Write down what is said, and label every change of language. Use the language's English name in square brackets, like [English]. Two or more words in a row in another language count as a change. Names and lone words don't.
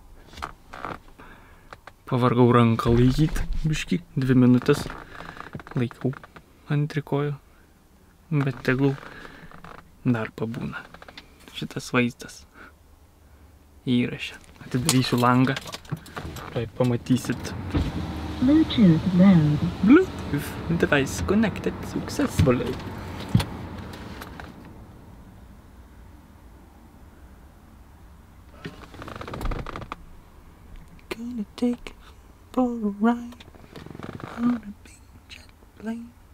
[Lithuanian] Pavargau ranką laikyti, biškį, 2 minutės laikau ant trikojo, bet tegul dar pabūna šitas vaizdas įraše. Atidarysiu langą, tai pamatysit. [English] Bluetooth mode. Bluetooth device connected successfully. Gonna take it for a ride on a big jet plane.